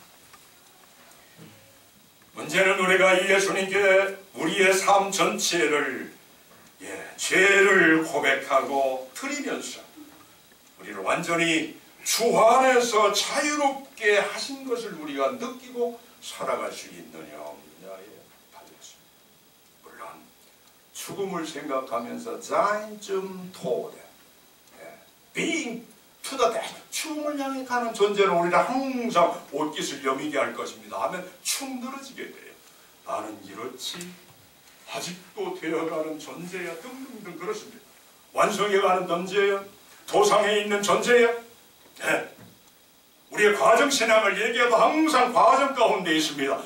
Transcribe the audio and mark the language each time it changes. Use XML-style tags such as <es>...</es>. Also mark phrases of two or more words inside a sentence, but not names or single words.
<ko>문제는 우리가 예수님께 우리의 삶 전체를 죄를 고백하고 드리면서 우리를 완전히 주 안에서 자유롭게 하신 것을 우리가 느끼고 살아갈 수 있느냐 없느냐에 달렸습니다. 물론 죽음을 생각하면서</ko> <de>sein zum Tode,</de> <en>being to the death,</en> <ko>죽음을 향해 가는 존재는 우리를 항상 옷깃을 여미게 할 것입니다 하면 축 늘어지게 돼요. 나는 이렇지 아직도 되어가는 존재야 등등등 그렇습니다. 완성해가는 존재야, 도상에 있는 존재야. 우리의 과정신앙을 얘기해도 항상 과정 가운데 있습니다.</ko>